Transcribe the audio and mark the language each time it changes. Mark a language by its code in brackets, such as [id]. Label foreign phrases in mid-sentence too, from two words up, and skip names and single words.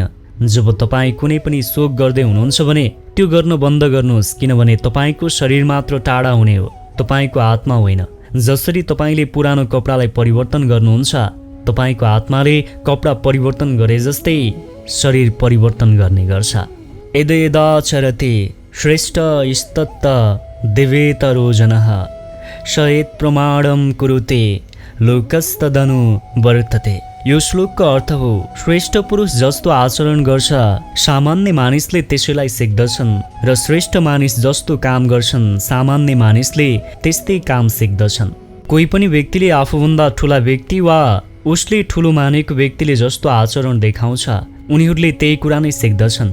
[ne] जब तपाईँ कुनै पनि शोक गर्दै हुनुहुन्छ भने त्यो गर्न बन्द गर्नुहोस्, किनभने तपाईँको शरीर मात्र टाढा हुने हो, तपाईँको आत्मा होइन। जसरी तपाईँले पुरानो कपडालाई परिवर्तन गर्नुहुन्छ, तपाईँको आत्माले कपडा परिवर्तन गरे जस्तै शरीर परिवर्तन गर्ने गर्छ। [sa] यदा यदा चरते श्रेष्ठ स्तत्त दिवेतरो जनः शयेत् प्रमाणं कुरुते लोकस्तदनु वर्तते। [ne] यो श्लोकको अर्थ हो, श्रेष्ठ पुरुष जस्तो आचरण गर्छ, सामान्य मानिसले त्यसैलाई सिक्दछन्, र श्रेष्ठ मानिस जस्तो काम गर्छन्, सामान्य मानिसले त्यस्तै काम सिक्दछन्। कोही पनि व्यक्तिले आफूभन्दा ठुला व्यक्ति वा उसले ठुलो मानेको व्यक्तिले जस्तो आचरण देखाउँछ, उनीहरूले त्यही कुरा नै सिक्दछन्।